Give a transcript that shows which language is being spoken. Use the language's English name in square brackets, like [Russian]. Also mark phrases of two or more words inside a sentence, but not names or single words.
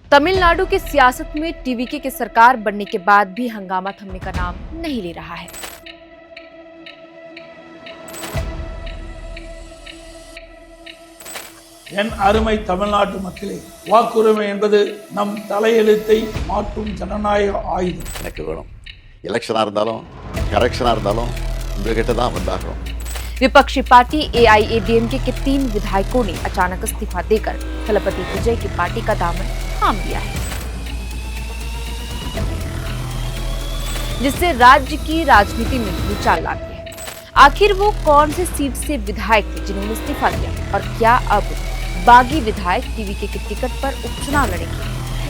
[Hindi] तमिलनाडु की सियासत में टीवीके की सरकार बनने के बाद भी हंगामा थमने का नाम नहीं ले रहा है। [Tamil] என் அருமை தமிழ்நாட்டு மக்களே, வாக்குரிமை என்பது நம் தலையெழுத்தை மாற்றும் ஜனநாயக ஆயுதம். எனக்கு வேணும். எலெக்ஷனா இருந்தாலும் கரெக்ஷனா இருந்தாலும் உங்ககிட்ட தான் வந்தாகணும். [Hindi] विपक्षी पार्टी एआईएडीएमके के 3 विधायकों ने अचानक इस्तीफा देकर थलपति विजय की पार्टी का दामन थाम लिया है, जिससे राज्य की राजनीति में भूचाल आ गई है। आखिर वो कौन से सीट से विधायक थे जिन्होंने इस्तीफा दिया और क्या अब बागी विधायक टीवीके के टिकट पर उपचुनाव लड़ेंगे?